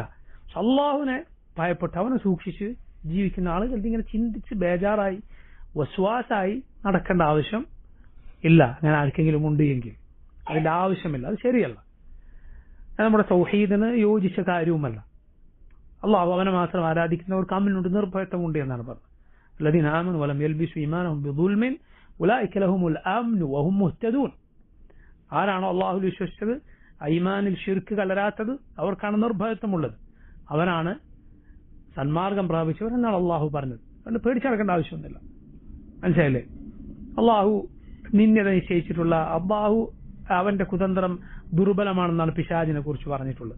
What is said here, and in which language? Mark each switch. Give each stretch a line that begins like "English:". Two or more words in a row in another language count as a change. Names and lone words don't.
Malayalam: അള്ളാഹുവിനെ ഭയപ്പെട്ട് അവനെ സൂക്ഷിച്ച് ജീവിക്കുന്ന ആളുകൾ ഇങ്ങനെ ചിന്തിച്ച് ബേജാറായി വസ്വാസായി നടക്കേണ്ട ആവശ്യം ഇല്ല. അങ്ങനെ ആർക്കെങ്കിലും ഉണ്ട് എങ്കിൽ അതിന്റെ ആവശ്യമില്ല, അത് ശരിയല്ല, അത് നമ്മുടെ തൗഹീദിന് യോജിച്ച കാര്യവുമല്ല. അള്ളാഹു അവനെ മാത്രം ആരാധിക്കുന്നവർക്ക് അമ്മിനുണ്ട്, നിർഭയത്വമുണ്ട് എന്നാണ് പറഞ്ഞത്.
Arabic: الذين آمنوا ولم يلبسوا إيمانهم بظلم أولئك لهم الأمن وهم مهتدون.
Malayalam: ആരാണോ അള്ളാഹുവിൽ വിശ്വസിച്ചത്, ഈമാനിൽ ശിർക്ക് കലരാത്തത്, അവർക്കാണ് നിർഭയത്വമുള്ളത്, അവനാണ് സന്മാർഗം പ്രാപിച്ചവർ എന്നാണ് അള്ളാഹു പറഞ്ഞത്. അതുകൊണ്ട് പേടിച്ചടക്കേണ്ട ആവശ്യമൊന്നുമില്ല. മനസ്സിലായില്ലേ? അള്ളാഹു നിന്യത നിശ്ചയിച്ചിട്ടുള്ള അള്ളാഹു അവന്റെ കുതന്ത്രം ദുർബലമാണെന്നാണ് പിശാചിനെ കുറിച്ച് പറഞ്ഞിട്ടുള്ളത്.